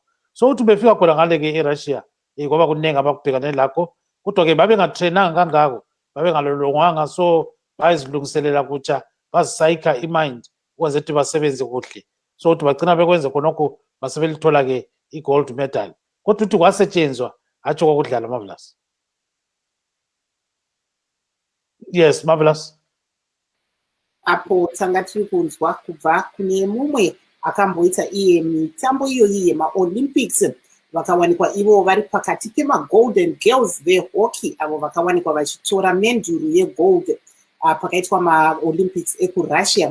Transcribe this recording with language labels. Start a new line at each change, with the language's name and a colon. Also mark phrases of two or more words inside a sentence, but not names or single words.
North Ndebele: So uthi befika khona ngale ke eRussia kwaba kuningi abakubhekane lakho, kodwa ke babengatrenanga kangako, babengalolongwanga, so bayizilungiselela kutsha, bazisayikha imind ukwenza ukuthi basebenze kuhle. So uthi bagcina bekwenze khonokho basebelithola ke i-
English: gold medal,
North Ndebele: kodwa uthi kwasetshenzwa hatsho kwakudlala. Marvelous. Yes, Marvelous.
Shona: Apo tanga tiri kunzwa kubva kune mumwe akamboita iye mitambo iyoyi yemaolympics, vakawanikwa ivo vari pakati pemagolden girls vehockey avo vakawanikwa vachitora menduru yegold pakaitwa maolympics ekurussia.